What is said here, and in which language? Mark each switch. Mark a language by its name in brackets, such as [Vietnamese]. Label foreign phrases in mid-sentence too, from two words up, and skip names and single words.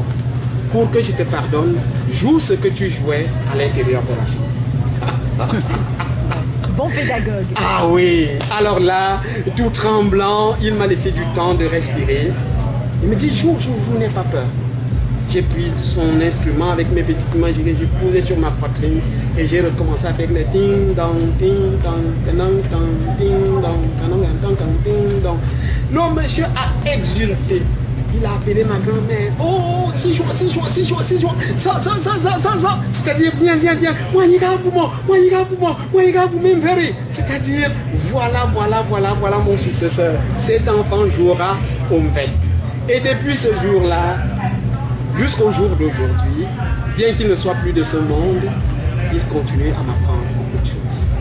[French] Pour que je te pardonne, joue ce que tu jouais à l'intérieur de la chambre. Bon pédagogue. Ah oui. Alors là, tout tremblant, il m'a laissé du temps de respirer. Il me dit, joue, n'aie pas peur. J'ai pris son instrument avec mes petites mains, j'ai posé sur ma poitrine et j'ai recommencé à faire le ding dong, ding dong, canong, ding dong, canong, ding dong. Le monsieur a exulté. Il a appelé ma grand-mère. Oh, c'est joie. Ça. C'est-à-dire, viens. C'est-à-dire, voilà mon successeur. Cet enfant jouera au mbet. Et depuis ce jour-là, jusqu'au jour d'aujourd'hui, bien qu'il ne soit plus de ce monde, il continue à m'apprendre beaucoup de choses.